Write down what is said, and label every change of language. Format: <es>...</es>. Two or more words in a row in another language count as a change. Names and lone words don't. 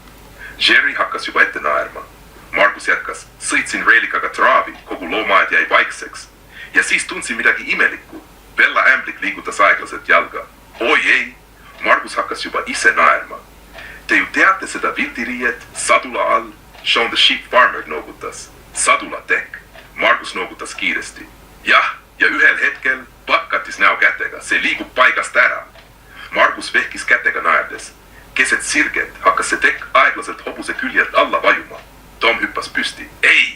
<et>Jerry hakkas juba ette naerma. Margus jätkas. Sõitsin Reelikaga traavi, kogu loomaaed jäi vaikseks. Ja siis tundsin midagi imelikku. Bella Amblik liigutas aeglaselt jalga. Oi ei, Margus hakkas juba ise naerma. Te ju teate seda vildiriiet, sadula all. Shaun the Sheep Farmer noogutas. Sadula tekk. Margus noogutas kiiresti. Jah, ja ühel hetkel pakkatis näo kätega. See liigub paigast ära. Margus vehkis kätega naerdes. Keset sirget hakkas see tekk aeglaselt hobuse küljelt alla vajuma. Tom hüppas püsti. Ei!</et>